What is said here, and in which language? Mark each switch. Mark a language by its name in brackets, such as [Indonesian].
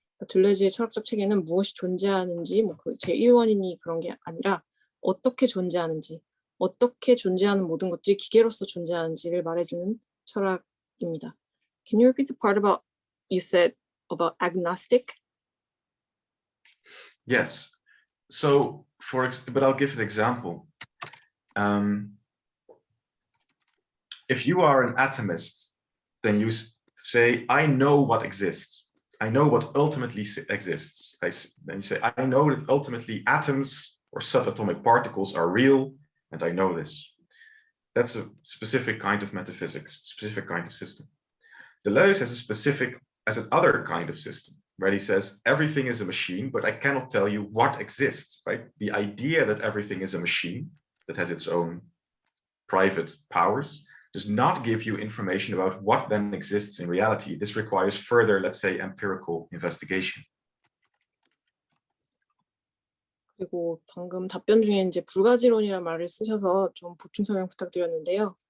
[Korean] 그러니까 들레즈의 철학적 체계는 무엇이 존재하는지 그 제1원인이 그런 게 아니라 어떻게 존재하는지, 어떻게 존재하는 모든 것들이 기계로서 존재하는지를 말해주는 철학입니다. [English] Can you repeat the part about you said about agnostic? Yes. So, but I'll give an example. If you are an atomist, then you say, I know what exists. I know what ultimately exists. Then you say, I know that ultimately atoms or subatomic particles are real, and I know this. That's a specific kind of metaphysics, specific kind of system. Deleuze has another kind of system, where he says everything is a machine, but I cannot tell you what exists, right? The idea that everything is a machine that has its own private powers does not give you information about what then exists in reality. This requires further, let's say, empirical investigation. [Korean] 그리고 방금 답변 중에 이제 불가지론이라는 말을 쓰셔서 좀 보충 설명 부탁드렸는데요.